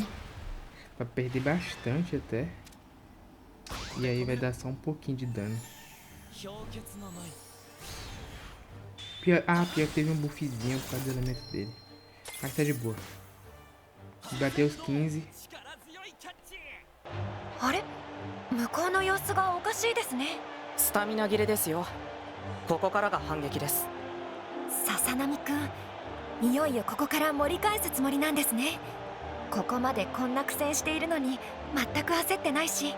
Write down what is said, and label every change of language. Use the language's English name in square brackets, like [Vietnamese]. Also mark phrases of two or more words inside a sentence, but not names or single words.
[Portuguese] Vai perder bastante até. E aí vai dar só um pouquinho de dano. Pior que teve um buffzinho por causa do elemento dele. Mas tá de boa. Bateu os 15. [Japanese] あれ向こうの様子がおかしいですね。スタミナ切れですよ。ここからが反撃です。笹波くん、いよいよここから盛り返すつもりなんですね。ここまでこんな苦戦しているのに全く焦ってないし。